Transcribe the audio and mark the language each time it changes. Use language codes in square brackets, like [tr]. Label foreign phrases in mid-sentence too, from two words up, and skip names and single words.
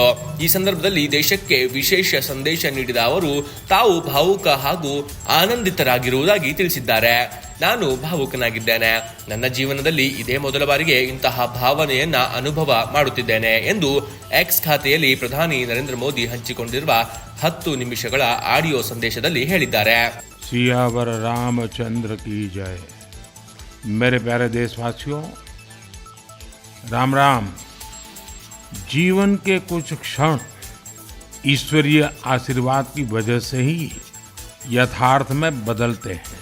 [kn] ಈ ಸಂದರ್ಭದಲ್ಲಿ ದೇಶಕ್ಕೆ ವಿಶೇಷ ಸಂದೇಶ ನೀಡಿದ ಅವರು ತಾವು ಭಾವುಕ ಹಾಗೂ ಆನಂದಿತರಾಗಿರುವುದಾಗಿ ತಿಳಿಸಿದ್ದಾರೆ. ನಾನು ಭಾವುಕನಾಗಿದ್ದೇನೆ. ನನ್ನ ಜೀವನದಲ್ಲಿ ಇದೇ ಮೊದಲ ಬಾರಿಗೆ ಇಂತಹ ಭಾವನೆಯನ್ನ ಅನುಭವ ಮಾಡುತ್ತಿದ್ದೇನೆ ಎಂದು ಎಕ್ಸ್ ಖಾತೆಯಲ್ಲಿ ಪ್ರಧಾನಿ ನರೇಂದ್ರ ಮೋದಿ ಹಂಚಿಕೊಂಡಿರುವ 10 ನಿಮಿಷಗಳ ಆಡಿಯೋ ಸಂದೇಶದಲ್ಲಿ ಹೇಳಿದ್ದಾರೆ. [hi] सियावर रामचंद्र की जय। मेरे प्यारे देशवासियों, राम राम। जीवन के कुछ क्षण ईश्वरीय आशीर्वाद की वजह से ही यथार्थ में बदलते हैं।